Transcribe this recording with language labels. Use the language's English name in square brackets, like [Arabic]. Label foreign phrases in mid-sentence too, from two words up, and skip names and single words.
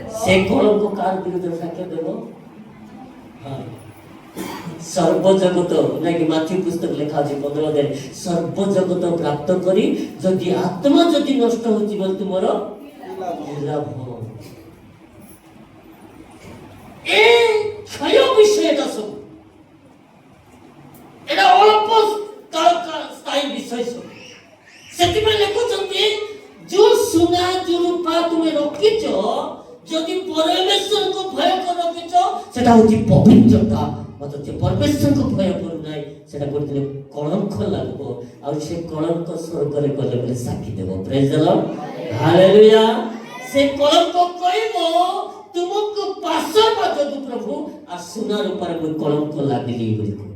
[Odia] ସେ କଳଙ୍କ କାହାର ବିରୁଦ୍ଧରେ ସାକ୍ଷ୍ୟ ଦେବ ସର୍ବଜଗତ ନାକି ମାଥ୍ୟୁ ପୁସ୍ତକ ଲେଖା ଅଛି 15 ଅଧ୍ୟାୟରେ ସର୍ବଜଗତ ପ୍ରାପ୍ତ କରି ଯଦି ଆତ୍ମା ଯଦି ନଷ୍ଟ ହଉଛି ବୋଲି ତୁମର ଲାଭ ଏ କ୍ଷୟ ବିଷୟଟା ସବୁ [Bangla] এটা অল্প স্থায়ী বিষয় সব [Odia] ସେଥିପାଇଁ ଲେଖୁଛନ୍ତି ଯୋଉ ସୁନା ଯୋଉ ରୂପା ତୁମେ ରଖିଛ ଯଦି ପରମେଶ୍ୱରଙ୍କୁ ଭୟ କରି ରଖିଛ ସେଟା ହଉଛି ପବିତ୍ରତା ମାତ୍ର ଯେ ପରମେଶ୍ୱରଙ୍କୁ ଭୟ କରୁନାହିଁ ସେଟା ଗୋଟେ କଳଙ୍କ ଲାଗିବ ଆଉ ସେ କଳଙ୍କ ସ୍ୱର୍ଗରେ ଗଲେ ବୋଲି ସାକ୍ଷୀ ଦେବ [English] praise the Lord [Odia] ହାଲେଲୁୟା ସେ କଳଙ୍କ କହିବ ତୁମକୁ ପାଶ ଯୋଗୁ ପ୍ରଭୁ ଆଉ ସୁନା ରୂପାରେ ମୁଁ କଳଙ୍କ ଲାଗିଲି ବୋଲି